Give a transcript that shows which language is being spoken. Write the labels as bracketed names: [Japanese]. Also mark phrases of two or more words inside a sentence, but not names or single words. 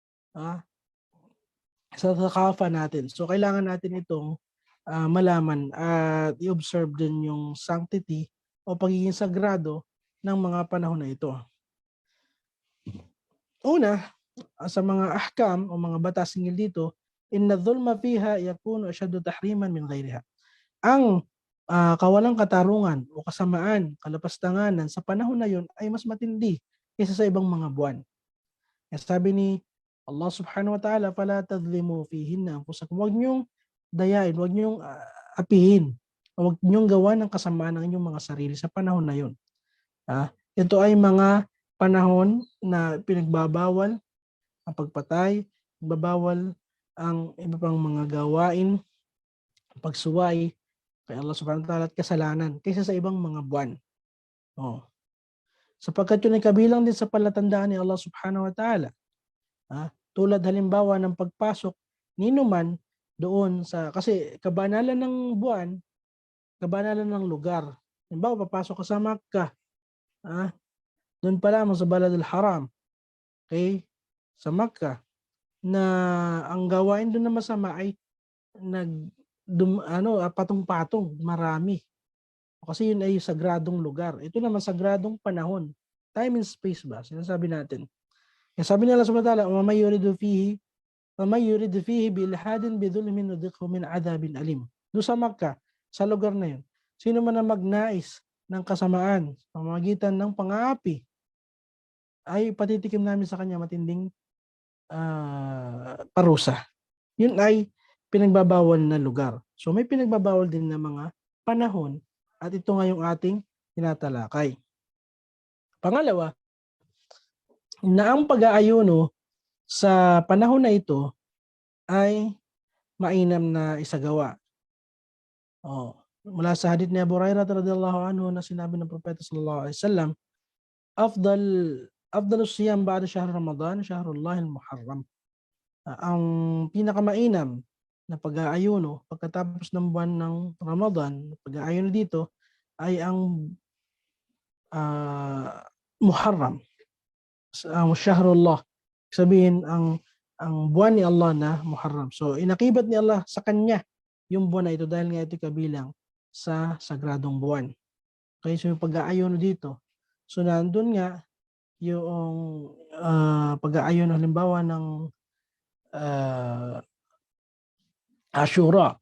[Filipino] Sa thaqafa natin. So kailangan natin itong malaman at i-observe din yung sanctity o pagiging sagrado ng mga panahon na ito. Una, sa mga ahkam o mga batas hinggil dito, [Arabic] إن الظلم فيها يكون أشد تحريما من غيرها. [Filipino] Ang kawalang katarungan o kasamaan, kalapastanganan sa panahon na yun ay mas matindi kaysa sa ibang mga buwan. Sabi ni Allah [Arabic] سبحانه وتعالى, فلا تظلموا فيهن أنفسكم. [Filipino] Huwag niyong dayain, huwag niyong apihin, huwag niyong gawa ng kasamaan ng inyong mga sarili sa panahon na yun. Ito ay mga panahon na pinagbabawal ang pagpatay, pagbabawal ang iba pang mga gawain, pagsuway kay Allah [Arabic] سبحانه وتعالى [Filipino] at kasalanan kaysa sa ibang mga buwan. Sapagkat yun ay kabilang din sa palatandaan ni Allah [Arabic] سبحانه وتعالى. [Filipino] Tulad halimbawa ng pagpasok ninuman doon kasi kabanalan ng buwan, kabanalan ng lugar. Halimbawa, papasok ka sa Makkah, doon pa lamang sa Baladul Haram, okay, sa Makkah, na ang gawain doon na masama ay patong-patong, marami. Kasi yun ay sagradong lugar. Ito naman sagradong panahon. [English] Time and space [Filipino] ba? Sinasabi natin. Kaya sabi nila [Arabic] سبحانه وتعالى, وَمَنْ يُرِدُ فِيهِ بِإِلْحَادٍ بِظُلْمٍ نُذِقْهُ مِنْ عَذَابٍ أَلِيمٍ. [Filipino] Doon sa Makkah, sa lugar na yun, sino man ang magnais ng kasamaan sa pamamagitan ng pang-aapi, ay patitikim namin sa kanya matinding parusa. Yun ay pinagbabawal na lugar. So may pinagbabawal din na mga panahon at ito nga yung ating tinatalakay. Pangalawa, na ang pag-aayuno sa panahon na ito ay mainam na isagawa. Oh, mula sa hadith ni Abu Hurairah [Arabic] رضي الله عنه [Filipino] na sinabi ng propeta [Arabic] صلى الله عليه وسلم, أفضل أفضل الصيام بعد شهر رمضان شهر الله المحرم. [Filipino] Ang pinakamainam na pag-aayuno pagkatapos ng buwan ng Ramadan, pag-aayuno dito ay ang Muharram, ang Shahrullah. Sabihin ang buwan ni Allah na Muharram. So inakibat ni Allah sa kanya yung buwan na ito dahil nga ito kabilang sa sagradong buwan. Okay, so yung pag-aayuno dito. So nandun nga yung pag-aayuno halimbawa ng Ashura.